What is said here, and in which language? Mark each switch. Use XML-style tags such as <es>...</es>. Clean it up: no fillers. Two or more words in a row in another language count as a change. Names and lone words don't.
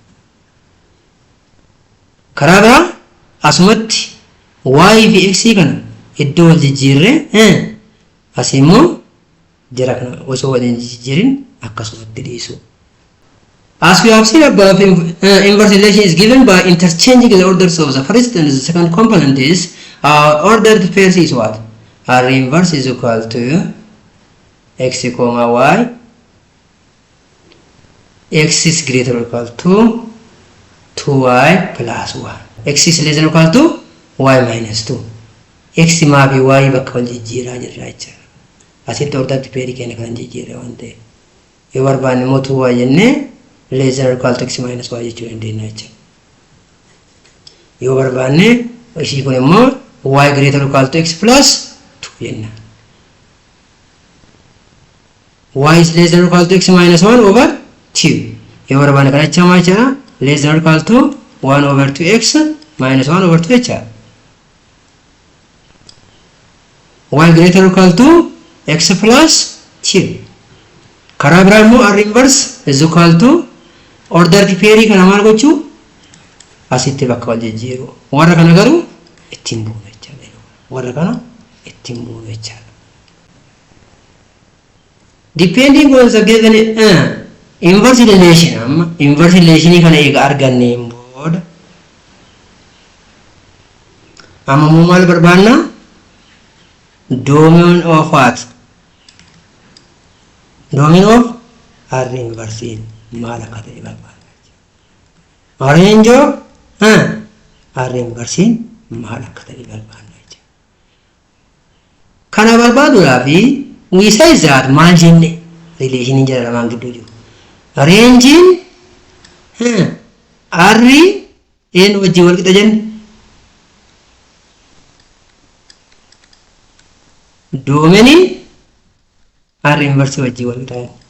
<om>karaa biraa asumatti y fi x kana iddoo wal jijjiirre asimmoo jara kana osoo wal jijjiirin akkasumatti dhiisu.</om> <en>As we have seen above, inverse relation is given by interchanging the orders of the first and the second component is ordered pairs is what? R inverse is equal to x comma y. X is greater or equal to 2y plus 1. X is less than or equal to y minus 2.</en> <om>X ma fi y bakka wal jijjiiraa jirra jechuudha. Asitti</om> <en>ordered pair</en> <om>keenya kan jijjiirre waan ta'eef. Yoo barbaanne immoo 2y jennee</om> <en>less than or equal to x minus y</en> <om>jechuu dandeenya jechuudha. Yoo barbaanne ishii kun immoo y</om> <en>greater or equal to x plus 2</en> <om>jenna.</om> <en>Y is less than or equal to x minus 1 over 2.</en> <om>Yoo barbaanne kana jecha maal jedha</om> <en>less than or equal to 1 over 2x minus 1 over 2</en> <om>jecha.</om> <en>Y greater or equal to x plus 2.</en> <om>karaa biraa immoo</om> <en>r inverse is equal to order pair</en> <om>kana maal gochuu asitti bakka wal jijjiiru warra kana garuu ittiin buunu jechaadha warra kana ittiin buunu jechaadha</om> <en>depending on the given inverse relation inverse relation</en> <om>kana eega arganneen booda amma mu maal barbaanna</om> <en>domain of what domain of r inverse</en> <om>maal akka ta'e barbaanna</om> <en>range of r inverse</en> <om>maal akka ta'e barbaanna kana barbaaduudhaaf</om> <en>we say that</en> <om>maal jenne relation jara lamaan gidduu jiru range</om> <en>r n</en> <om>wajjin wal qixa jenne domain r inverse wajjin wal qixa</om>